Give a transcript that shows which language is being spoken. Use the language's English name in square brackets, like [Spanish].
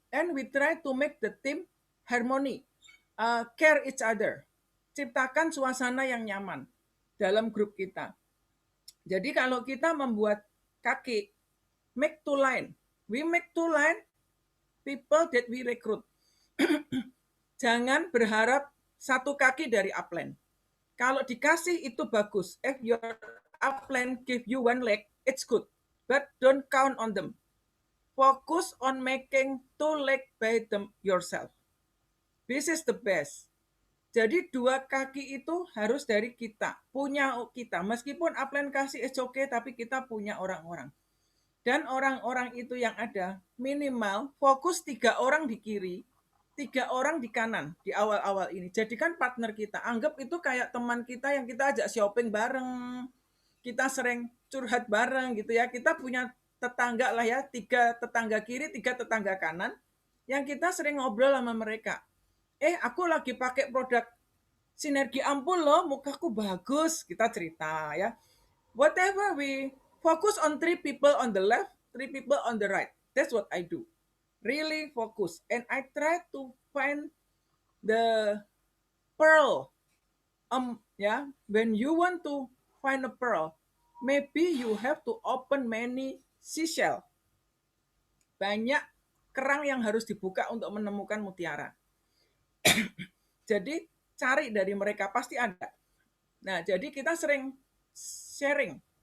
[English] And we try to make the team harmony, care each other. [Indonesian] Ciptakan suasana yang nyaman dalam grup kita. Jadi kalau kita membuat kaki, [English] make 2 line. We make 2 line, people that we recruit. [Indonesian] Jangan berharap 1 kaki dari upline. Kalau dikasih itu bagus. [English] If your upline give you 1 leg, it's good. But don't count on them. Focus on making 2 leg by them yourself. This is the best. [Indonesian] Jadi 2 kaki itu harus dari kita, punya kita. Meskipun upline kasih [English] it's okay, [Indonesian] tapi kita punya orang-orang. Dan orang-orang itu yang ada, minimal fokus 3 orang di kiri, 3 orang di kanan di awal-awal ini. Jadikan partner kita. Anggap itu kayak teman kita yang kita ajak shopping bareng. Kita sering curhat bareng gitu ya. Kita punya tetangga lah ya, 3 tetangga kiri, 3 tetangga kanan. Yang kita sering ngobrol sama mereka. Aku lagi pakai produk Sinergi Ampul loh, mukaku bagus. Kita cerita ya. [English] Whatever we focus on 3 people on the left, 3 people on the right. That's what I do. Really focus. And I try to find the pearl. When you want to find a pearl, maybe you have to open many seashell. [Indonesian] Banyak kerang yang harus dibuka untuk menemukan mutiara. Jadi cari dari mereka, pasti ada. Nah, jadi kita sering sharing.